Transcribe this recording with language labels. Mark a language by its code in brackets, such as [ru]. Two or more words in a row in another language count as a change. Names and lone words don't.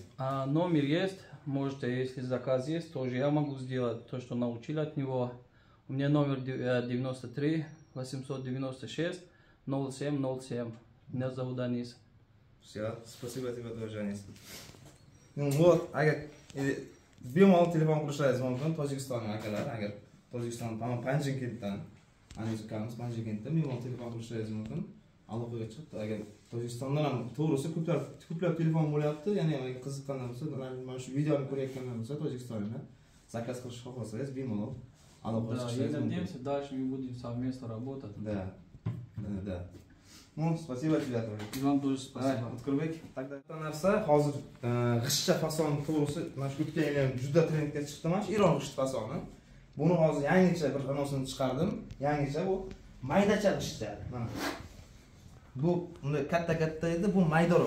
[ru] Номер есть, можете, если заказ есть, тоже я могу сделать то, что научил от него. У меня номер 93 896 0707. Меня зовут Данис. Все, спасибо тебе тоже, Anis. Ну вот, [uz] agar bemalol telefon qilishlaringiz mumkin Tojikistonning akalar, agar Tojikiston tamom Panjshirkentdan, Anis ukamiz Panjshirkentdan bemalol telefon qilishlaringiz mumkin. Aloqaga chiqib, agar Tojikistondan ham to'g'risi ko'plab telefon bo'lyapti, ya'ni agar qiziqqanlar bo'lsa, mana shu videoni ko'rayotganlar bo'lsa Tojikistondan zakaz qilish xohlasangiz bemalol aloqaga chiqishingiz mumkin. [ru] Надеемся, дальше мы будем совместно работать. Да. Ну, спасибо тебе тоже. И вам тоже спасибо. [uz] O'tkurbek, taqdir narsa hozir g'ishtcha fason to'g'risi mana shu o'tgan yil ham juda trendga chiqdi mana shu Iron g'isht fasoni. Buni hozir yangicha bir anonsini chiqardim. Yangicha bu maydacha g'ishtcha. Mana. Bu unday katta edi, bu maydaroq.